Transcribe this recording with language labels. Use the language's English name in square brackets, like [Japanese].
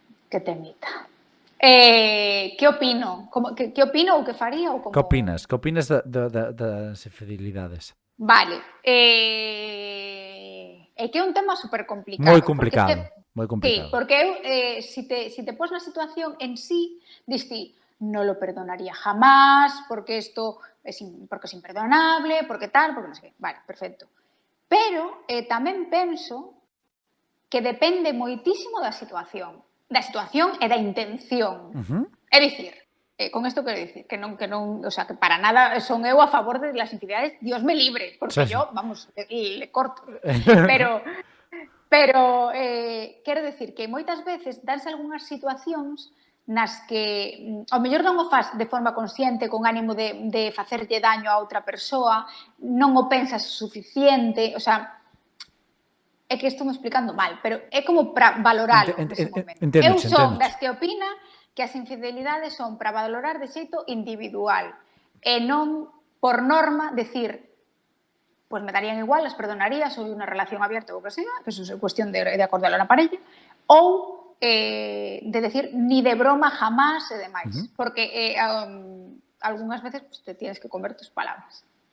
[Galician] Que temita. Que opino? Que opino ou que faría ou como... Que opinas? Que opinas das infidelidades? Vale. É que é un tema super complicado. Moi [Spanish] Porque es complicado, que, [Galician] moi [Spanish] sí, complicado. [Galician] porque eu, si te pos na situación en sí, dis ti, [Spanish] no lo perdonaría jamás, porque esto porque es imperdonable, [Galician] porque tal, porque non sei que. Vale, perfecto. Pero tamén penso que depende moitísimo da situación e da intención. É dicir, con isto quero dicir que non, o sea, que para nada son eu a favor de [Spanish] las infidelidades, Dios me libre, [Galician] porque [Spanish] Sí. yo, vamos, le corto. [Galician] Pero quero dicir que moitas veces danse algunhas situacións nas que ao mellor non o fas de forma consciente con ánimo de facerlle daño a outra persoa, non o pensas suficiente, o sea, é que estou me explicando mal, pero é como para valoralo nese momento. Eu son das que opina que as infidelidades son para valorar de xeito individual e non, por norma, [Spanish] decir pues me darían igual, las perdonaría, soy una relación abierta o que sea, que eso es cuestión de acordarlo [Galician] na parella, ou de decir [Spanish] ni de broma jamás [Galician] e demais, porque algunhas veces pues, [Spanish] te tienes que comer tus palabras.